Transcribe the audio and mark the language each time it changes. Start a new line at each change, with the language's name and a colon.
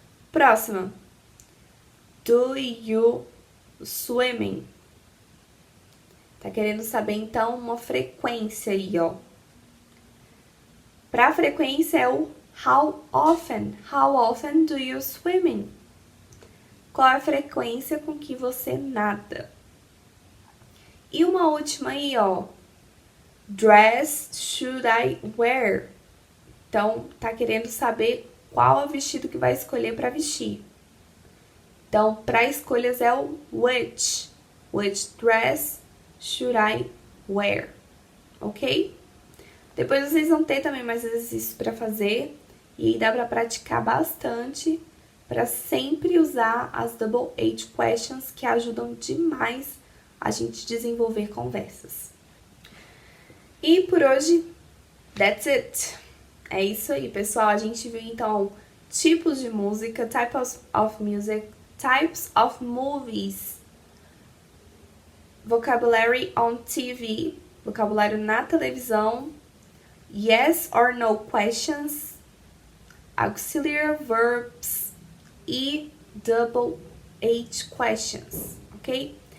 Portuguese: Próxima.
English: Do you swimming?
Portuguese: Tá querendo saber, então, uma frequência aí, ó. Pra frequência é o
English: how often. How often do you swimming?
Portuguese: Qual é a frequência com que você nada? E uma última aí, ó.
English: Dress should I wear?
Portuguese: Então, tá querendo saber qual é o vestido que vai escolher para vestir. Então, para escolhas é o which.
English: Which dress should I wear?
Portuguese: Ok? Depois vocês vão ter também mais exercícios para fazer. E aí dá para praticar bastante para sempre usar as Double H questions, que ajudam demais a gente desenvolver conversas. E por hoje,
English: that's it.
Portuguese: É isso aí, pessoal. A gente viu então tipos de música,
English: types of music, types of movies, vocabulary on TV,
Portuguese: vocabulário na televisão,
English: yes or no questions, auxiliary verbs
Portuguese: e double H questions, ok?